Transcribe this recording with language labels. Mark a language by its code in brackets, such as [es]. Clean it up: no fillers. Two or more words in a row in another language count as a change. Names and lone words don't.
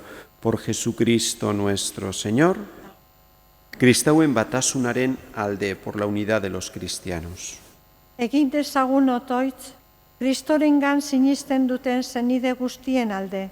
[es] Por Jesucristo nuestro Señor. [eu] Kristauen batasunaren alde, [es] por la unidad de los cristianos. [eu] Egin dezagun otoitz, Kristorengan sinisten duten senide guztien alde.